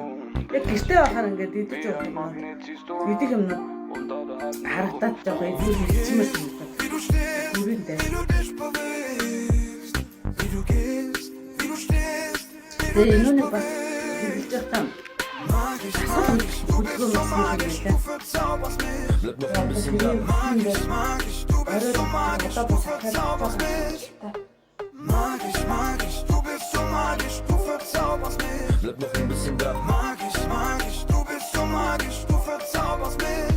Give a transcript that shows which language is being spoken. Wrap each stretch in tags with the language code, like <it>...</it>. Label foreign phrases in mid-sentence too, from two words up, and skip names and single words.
<mn>Яг гэртээ байхаар ингээд идэж явах юм. Идэх юм харагдаад жоох идчихмээр юм байна. Бүрэн дээ. Тэгээ энүүний бас хэлж байгаа юм. Хөдөлгөөн хийх юм</mn> <de>Bleib noch ein bisschen da. Mag ich, du bist so magisch, du verzauberst mich. Du bist so magisch, du verzauberst mich. Bleib noch ein bisschen da. Mag ich, du bist so magisch, du verzauberst mich.</de>